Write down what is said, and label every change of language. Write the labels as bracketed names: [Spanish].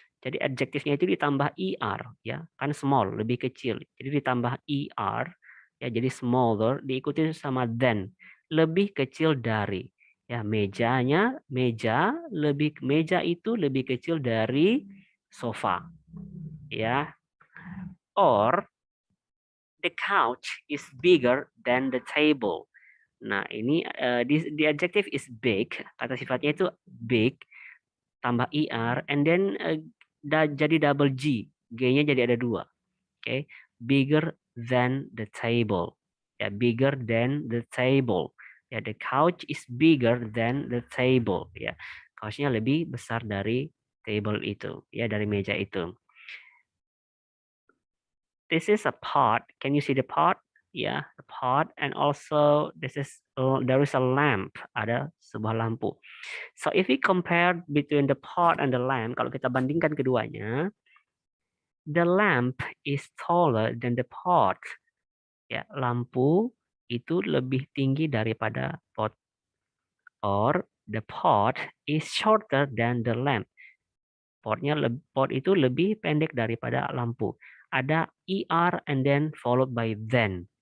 [Indonesian] Jadi adjektifnya itu ditambah er ya, kan small lebih kecil. Jadi ditambah er ya, jadi smaller diikuti sama than, lebih kecil dari. Ya, meja itu lebih kecil dari sofa. Ya. [English] Or the couch is bigger than the table. [Indonesian] Nah, ini [English] the adjective is big, [Indonesian] kata sifatnya itu big, tambah er, [English] and then [Indonesian] jadi double G, G-nya jadi ada 2. [English] Okay, bigger than the table. Ya, bigger than the table. Ya, the couch is bigger than the table. [Indonesian] Ya, couchnya lebih besar dari table itu, ya, dari meja itu. [English] This is a pot. Can you see the pot? Yeah, the pot, and also there is a lamp. [Indonesian] Ada sebuah lampu. [English] So if we compare between the pot and the lamp, [Indonesian] kalau kita bandingkan keduanya, [English] the lamp is taller than the pot. [Indonesian] Ya, lampu itu lebih tinggi daripada pot. [English] Or the pot is shorter than the lamp. [Indonesian] Pot itu lebih pendek daripada lampu. [English] Ada er and then followed by then.